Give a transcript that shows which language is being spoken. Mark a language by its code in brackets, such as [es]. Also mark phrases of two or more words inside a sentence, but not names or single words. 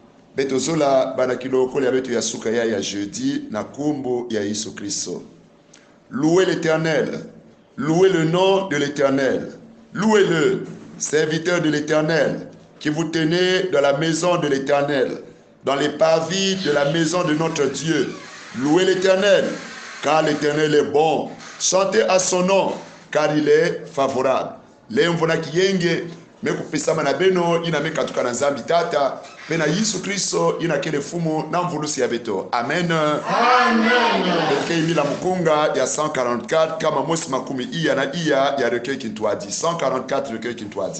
[ktu] beto zola banakiloko ya beto ya suka ya jeudi na kumbu ya Yesu Kristo. [fr] Louez l'Éternel, louez le nom de l'Éternel, louez-le, serviteur de l'Éternel, qui vous tenez dans la maison de l'Éternel, dans les parvis de la maison de notre Dieu. Louez l'Éternel, car l'Éternel est bon. Chantez à son nom, car il est favorable. [ktu] Lemvona kiyenge mekupesama na beno ina mekatuka na nzambi tata pena Yesu Kristo ina kele fumu na mvulusi ya beto. Amen. Amen. Beke imila mukunga ya 144 kama mosi makumi iya na iya ya recueil kintwadi. 144 recueil kintwadi.